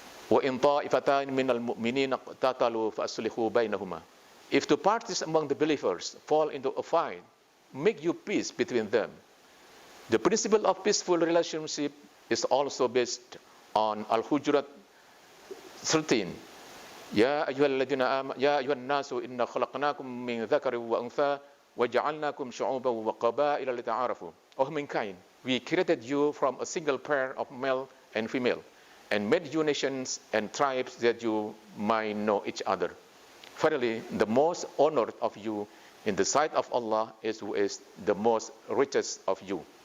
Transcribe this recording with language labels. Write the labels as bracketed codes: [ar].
[ar] وَإِنْ طَائِفَتَانِ مِنَ الْمُؤْمِنِينَ اقْتَتَلُوا فَأَصْلِحُوا بَيْنَهُمَا. [en] If two parties among the believers fall into a fight, make you peace between them. The principle of peaceful relationship is also based on Al-Hujurat 13. [ar] يا أيها الناس إنا خلقناكم من ذكر وأنثى وجعلناكم شعوبا وقبائل لتعارفوا. [en] O mankind, we created you from a single pair of male and female, and made you nations and tribes that you might know each other. Finally, the most honored of you in the sight of Allah is who is the most richest of you.